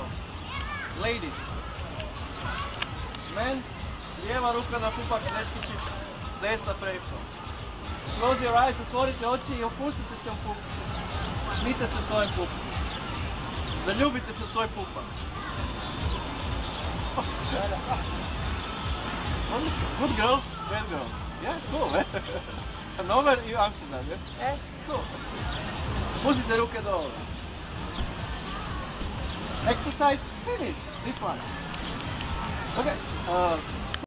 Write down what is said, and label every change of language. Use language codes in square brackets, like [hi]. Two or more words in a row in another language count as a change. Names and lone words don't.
[en] Ladies. [hr] Men, lijeva ruka na pupak, dečkići, desna preko. [en] Close your eyes, [hr] otvorite oči i opustite se u pupak. Smijte se svojim pupak. Zaljubite se u svoj pupak. [en] Good girls, bad girls. Yeah, cool. [hr] Hannover i Amsterdam, yeah? [en] Cool. [hr] Pustite ruke dole. [en] Exercise, finish. This one. Okay.